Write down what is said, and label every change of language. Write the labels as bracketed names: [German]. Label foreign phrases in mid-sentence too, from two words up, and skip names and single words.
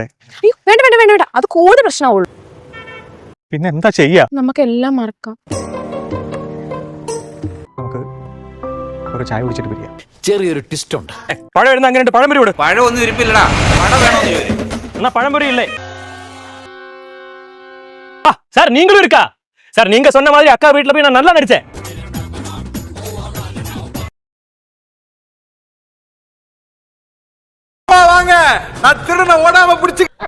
[Malayalam] അയ്യോ, വേണ്ട വേണ്ട വേണ്ട വേണ്ട, അത് കൂടുതൽ പ്രശ്നമാവുള്ളൂ. പിന്നെ എന്താ ചെയ്യാ? നമുക്കെല്ലാം മറക്കാം. നമുക്ക് ഒരു ചായ കുടിച്ചിട്ട് പിരിയാം. ചെറിയൊരു ട്വിസ്റ്റ് ഉണ്ട്. പഴം വരുന്ന അങ്ങനെ പഴംപൊരി വിടും. പഴമൊന്നും ഇരിപ്പില്ലടാ. പഴ വേണോന്ന് ചോദിക്കും. എന്നാ പഴംപൊരി ഇല്ലേ? [Tamil] சார் நீங்களும் இருக்கா? சார் நீங்க சொன்ன மாதிரி அக்கா வீட்டுல போய் நான் நல்லா நடிச்சேன். வாங்க, நான் திருட ஓடாம பிடிச்சு